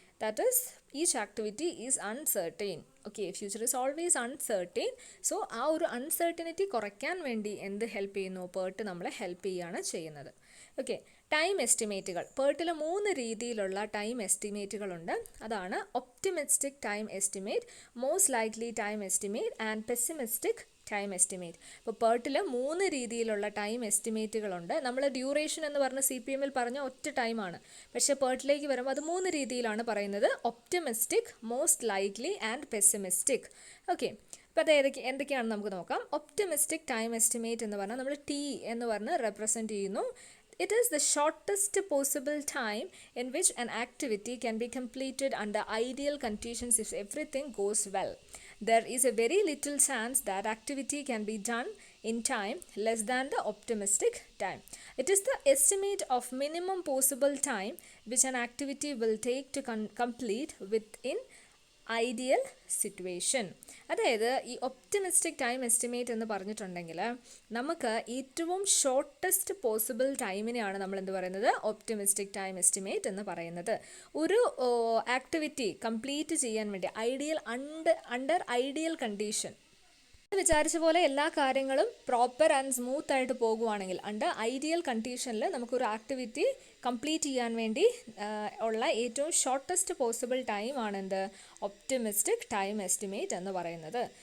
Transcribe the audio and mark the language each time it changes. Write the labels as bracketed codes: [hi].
[en] That is, each activity is uncertain. Okay, future is always uncertain. [ml] So ആ ഒരു uncertainty കുറയ്ക്കാൻ വേണ്ടി എന്ത് ഹെൽപ്പ് ചെയ്യുന്നു, PERT നമ്മളെ ഹെൽപ്പ് ചെയ്യുകയാണ് ചെയ്യുന്നത്. ഓക്കെ, ടൈം എസ്റ്റിമേറ്റുകൾ. PERTൽ 3 രീതിയിലുള്ള ടൈം എസ്റ്റിമേറ്റുകളുണ്ട്. അതാണ് optimistic time estimate, most likely time estimate and pessimistic time estimate. ഇപ്പോൾ PERTൽ 3 രീതിയിലുള്ള ടൈം എസ്റ്റിമേറ്റുകളുണ്ട്. നമ്മൾ ഡ്യൂറേഷൻ എന്ന് പറഞ്ഞ CPMൽ പറഞ്ഞ ഒറ്റ ടൈമാണ്. പക്ഷേ PERTലേക്ക് വരുമ്പോൾ അത് 3 രീതിയിലാണ് പറയുന്നത്: optimistic, most likely and pessimistic. Okay, അപ്പോൾ അത് എന്തൊക്കെയാണെന്ന് നമുക്ക് നോക്കാം. ഒപ്റ്റിമിസ്റ്റിക് ടൈം എസ്റ്റിമേറ്റ് എന്ന് പറഞ്ഞാൽ നമ്മൾ T എന്ന് പറഞ്ഞ് റെപ്രസെൻറ്റ് ചെയ്യുന്നു. [en] It is the shortest possible time in which an activity can be completed under ideal conditions if everything goes well. There is a very little chance that activity can be done in time less than the optimistic time. It is the estimate of minimum possible time which an activity will take to complete within ideal situation. [ml] അതായത് ഈ optimistic time estimate എന്ന് പറഞ്ഞിട്ടുണ്ടെങ്കിൽ നമുക്ക് ഏറ്റവും shortest possible ടൈമിനെയാണ് നമ്മൾ എന്ത് പറയുന്നത്, optimistic time estimate എന്ന് പറയുന്നത്. ഒരു ആക്ടിവിറ്റി കംപ്ലീറ്റ് ചെയ്യാൻ വേണ്ടി അണ്ടർ ഐഡിയൽ കണ്ടീഷൻ വിചാരിച്ച പോലെ എല്ലാ കാര്യങ്ങളും പ്രോപ്പർ ആൻഡ് സ്മൂത്ത് ആയിട്ട് പോകുവാണെങ്കിൽ അണ്ടർ ഐഡിയൽ കണ്ടീഷനിൽ നമുക്കൊരു ആക്ടിവിറ്റി കംപ്ലീറ്റ് ചെയ്യാൻ വേണ്ടി ഉള്ള ഏറ്റവും shortest possible time ആണെന്ത്, optimistic time estimate എന്ന് പറയുന്നത്.